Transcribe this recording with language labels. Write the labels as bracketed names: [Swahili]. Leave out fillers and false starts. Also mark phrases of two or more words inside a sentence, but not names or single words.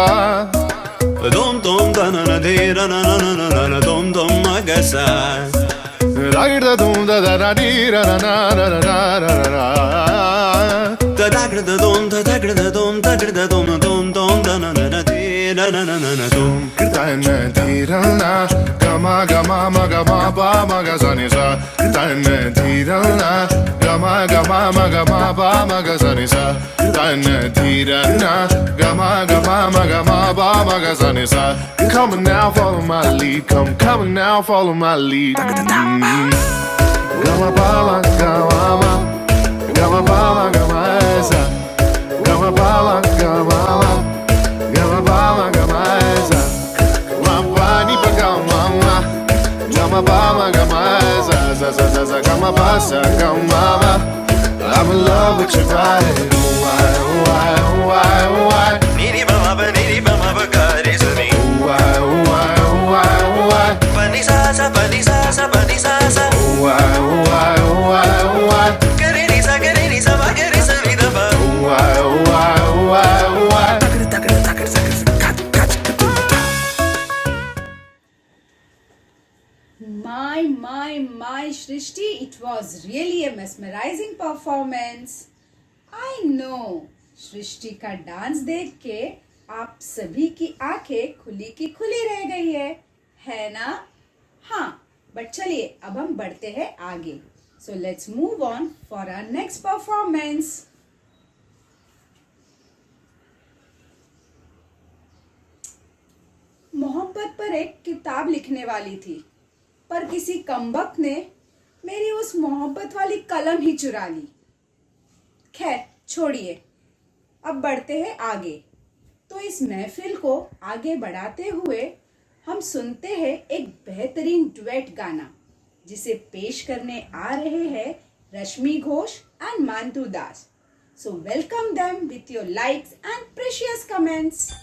[English] Dhum ta na na de na na na na na na, dhum agasa. Ragda dhum da da da di ra na na na na na na. Da dagda dhum da dagda dhum dagda dhum da na na na di na na na na na dhum. Kirtana di ra na, gama gama ma gama pa ma ga sa ni sa. Kirtana di ra na, gama gama ma gama pa ma ga sa ni sa. Kirtana di ra na, gama gama ma gama pa ma ga sa ni sa. Come on now, follow my lead. Come on now, follow my lead. Gama pa ma gama ma, gama pa ma gama sa. Gama pa ma gama ma, gama pa ma gama sa. Gama ni pa gama ma, gama pa ma gama sa sa sa sa sa. Gama pa sa gama ma. I'm in love with your body. Why, why, why, why? Niri ba ma ba kare sa ni. Why, why, why, why? Pani sa sa pani sa sa pani sa sa. Why, why, why, why? Kare ni sa ba kare sa ni da ba. Why, why, why, why? Takar takar takar kat kat kat. My, Shrishti, it was really a mesmerizing performance. I know, [Hindi] सृष्टि का डांस देख के आप सभी की आंखें खुली की खुली रह गई है ना? हाँ, बट चलिए अब हम बढ़ते हैं आगे. [English] So let's move on for our next performance. [Hindi] मोहब्बत पर एक किताब लिखने वाली थी, पर किसी कमबख्त ने मेरी उस मोहब्बत वाली कलम ही चुरा ली. खैर छोड़िए, अब बढ़ते हैं आगे. तो इस महफिल को आगे बढ़ाते हुए हम सुनते हैं एक बेहतरीन डुएट गाना, जिसे पेश करने आ रहे हैं रश्मि घोष एंड मांटू दास. [English] So welcome them with your likes and precious comments.